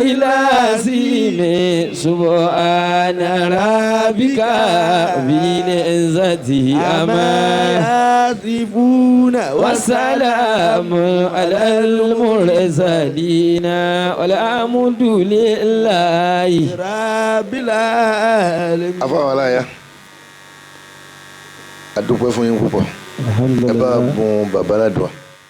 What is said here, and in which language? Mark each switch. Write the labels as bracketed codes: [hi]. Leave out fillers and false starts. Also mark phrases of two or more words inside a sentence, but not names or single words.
[ar] لازم سبحان ربك بالعزة أما يصفون وسلام على المرسلين والحمد لله رب العالمين. [yo] afáwọn aláya adúpẹ́ fún yín púpọ̀ ẹ bá alhamdulillah bùn bàbá ládùá.